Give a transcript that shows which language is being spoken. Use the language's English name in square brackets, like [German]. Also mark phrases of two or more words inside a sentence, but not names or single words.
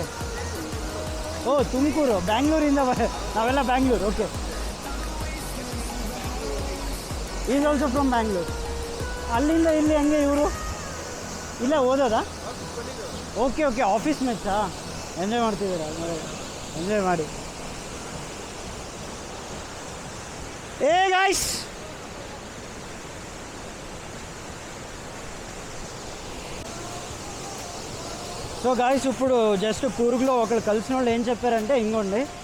[Kannada] ಓ, ತುಮಕೂರು, ಬ್ಯಾಂಗ್ಳೂರಿಂದ ನಾವೆಲ್ಲ ಬ್ಯಾಂಗ್ಳೂರು. [English] Okay, is also from Bangalore. [Kannada] ಅಲ್ಲಿಂದ ಇಲ್ಲಿ ಹಂಗೆ ಇವರು ಇಲ್ಲ ಓದೋದಾ? ಓಕೆ ಓಕೆ, ಆಫೀಸ್ ಮೇಟ್ಸಾ? ಎಂಜಾಯ್ ಮಾಡ್ತಿದ್ದೀರಾ? ಎಂಜಾಯ್ ಮಾಡಿ. [Telugu] ఏ గాయ్స్, [English] so guys [Telugu] ఇప్పుడు జస్ట్ కూర్గ్లో ఒకళ్ళు కలిసిన వాళ్ళు ఏం చెప్పారంటే, ఇంకోండి